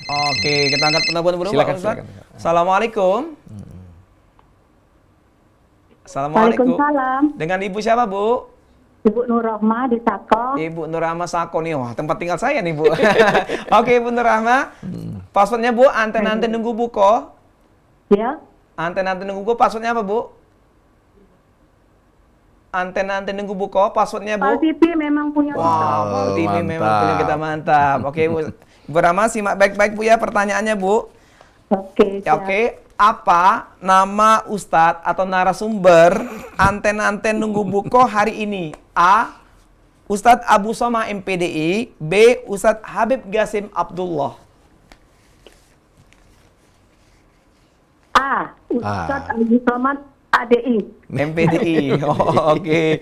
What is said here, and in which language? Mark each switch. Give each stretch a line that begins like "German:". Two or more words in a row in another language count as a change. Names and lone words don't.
Indonesian: Oke, kita angkat penelpon dulu Silakan, Pak Ustadz. silakan.
Arabic: Assalamualaikum. Assalamualaikum. Waalaikumsalam.
Indonesian: Dengan Ibu siapa Bu? Ibu Nur Rahma di Sako. Ibu Nur Rahma Sako nih, wah tempat tinggal saya nih Bu. Oke Ibu Nur Rahma, passwordnya Bu, anten-anten nunggu buko. Ya. Anten-anten nunggu buko, passwordnya apa Bu? Anten-anten nunggu buko, passwordnya Pal Bu? TV memang punya kita. Wow, TV memang mantap. punya kita mantap. Oke Bu, Ibu Rahma simak baik-baik Bu ya pertanyaannya Bu. Oke. Ya, siap. oke, apa nama Ustadz atau narasumber anten-anten nunggu buko hari ini? A. Ustadz Abu Soma MPDI. B. Ustadz Habib Gasim Abdullah. A. Ustadz Abu Somad ADI. MPDI. Oh, oke.